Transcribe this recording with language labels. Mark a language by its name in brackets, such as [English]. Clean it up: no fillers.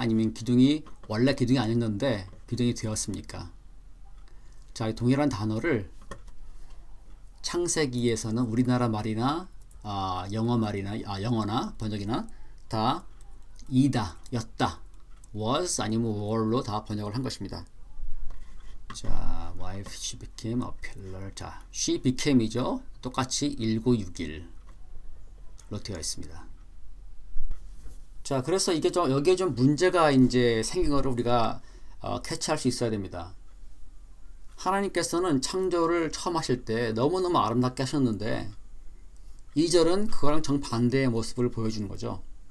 [Korean] 아니면 원래 기둥이 아니었는데 기둥이 되었습니까? 자, 이 동일한 단어를 창세기에서는 우리나라 말이나 영어나 번역이나 다 이다, 였다, was 아니면 were로 다 번역을 한 것입니다. [English] 자, wife, she became a pillar. [Korean] 자, [English] she became [Korean] 이죠. 똑같이 1961로 되어 있습니다. 자, 그래서 여기에 좀 문제가 이제 생긴 거를 우리가 캐치할 수 있어야 됩니다. 하나님께서는 창조를 처음 하실 때 너무너무 아름답게 하셨는데 2절은 그거랑 정반대의 모습을 보여주는 거죠.